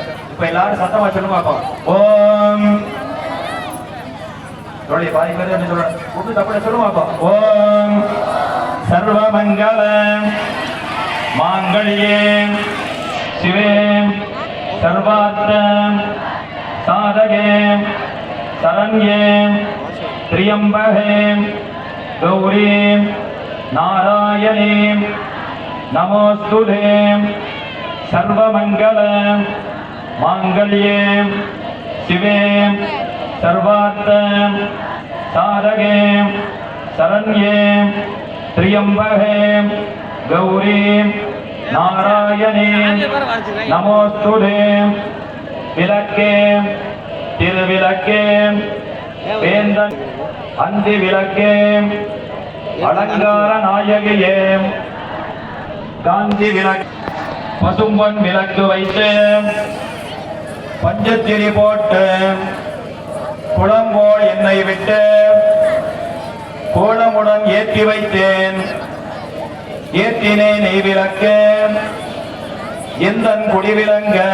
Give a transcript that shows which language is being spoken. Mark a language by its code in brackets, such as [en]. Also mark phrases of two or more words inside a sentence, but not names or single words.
[ta] இப்ப எல்லாரும் சத்தமா சொல்லுங்க பார்ப்போம். ஓம் சொல்லி பாதி பேர் என்ன சொல்ற கூட்டு தப்புல சொல்லுங்க பார்ப்போம். [sa] ॐ सर्व मङ्गल माङ्गल्ये शिवे सर्वार्थ साधके शरण्ये त्र्यंबके गौरी नारायणी नमोस्तुते सर्वमंगल मांगल्ये शिवे सर्वार्थ साधके शरण्ये त्र्यंबके गौरी नारायणी नमोस्तुते [ta] விளக்கே திருவிளக்கே வேந்தன் அந்தி விளக்கே அலங்கார நாயகியே காந்தி விளக்கு பசும்பொன் விளக்கு வைத்து பஞ்சத்திரி போட்டு குளம்போல் எண்ணெய் விட்டு கோலமுடன் ஏற்றி வைத்தேன் ஏற்றினே நெய் விளக்கு எந்தன் குடிவிளங்க